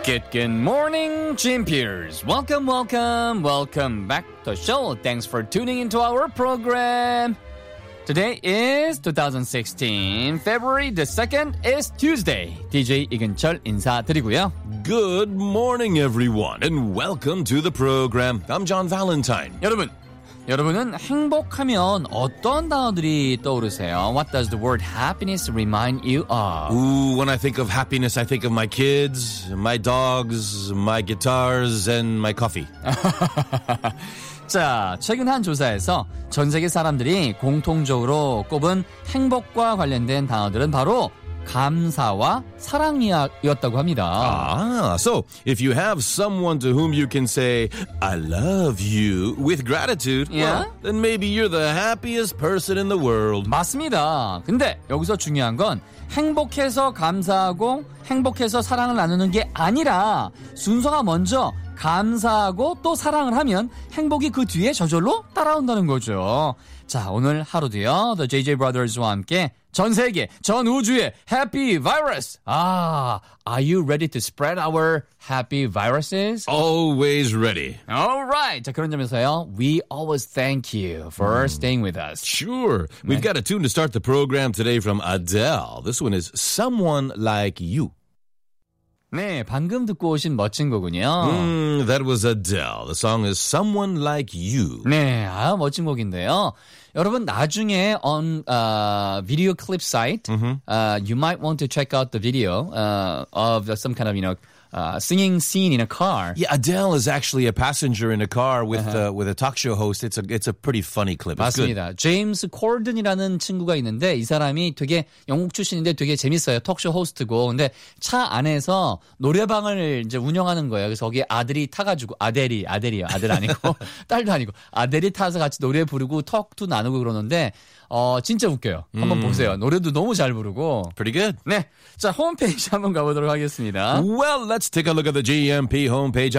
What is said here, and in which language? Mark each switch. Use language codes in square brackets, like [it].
[en] 굿 모닝 GMPers. Welcome back to the show. Thanks for tuning into our program. Today is 2016 February the 2nd is Tuesday. [ko] DJ 이근철 인사드리고요. [en] Good morning everyone and welcome to the program. I'm John Valentine. [ko] 여러분은 행복하면 어떤 단어들이 떠오르세요? [en] What does the word happiness remind you of? Ooh, when I think of happiness, I think of my kids, my dogs, my guitars, and my coffee. [ko] 자, 최근 한 조사에서 전 세계 사람들이 공통적으로 꼽은 행복과 관련된 단어들은 바로 감사와 사랑이었다고 합니다. [en] Ah, so if you have someone to whom you can say I love you with gratitude, yeah? well, then maybe you're the happiest person in the world. [ko] 맞습니다. 근데 여기서 중요한 건 행복해서 감사하고 행복해서 사랑을 나누는 게 아니라 순서가 먼저 감사하고 또 사랑을 하면 행복이 그 뒤에 저절로 따라온다는 거죠. 자, 오늘 하루도요. The JJ Brothers와 함께 전 세계, 전 우주의 [en] happy virus. 아, are you ready to spread our happy viruses? Always ready. All right. [ko] 자, 그런 점에서요. [en] We always thank you for staying with us. Sure. We've got a tune to start the program today from Adele. This one is Someone Like You. [ko] 네, 방금 듣고 오신 멋진 곡은요. [en] That was Adele. The song is Someone Like You. [ko] 네, 아, 멋진 곡인데요. 여러분, 나중에 [en] on video clip site, you might want to check out the video of some kind of, you know, singing scene in a car. Yeah, Adele is actually a passenger in a car with with a talk show host. It's a pretty funny clip. [ko] 맞습니다. James Corden이라는 친구가 있는데 이 사람이 되게 영국 출신인데 되게 재밌어요. 톡쇼 호스트고. 근데 차 안에서 노래방을 이제 운영하는 거예요. 그래서 거기 아들이 타가지고 아델이요. 아들 아니고 딸도 아니고 아델이 타서 같이 노래 부르고 톡도 나누고 그러는데 진짜 웃겨요. 한번 보세요. 노래도 너무 잘 부르고. [en] Pretty good. [ko] 네. 자, 홈페이지 한번 가보도록 하겠습니다. [en] Well, let's take a look at the GMP homepage.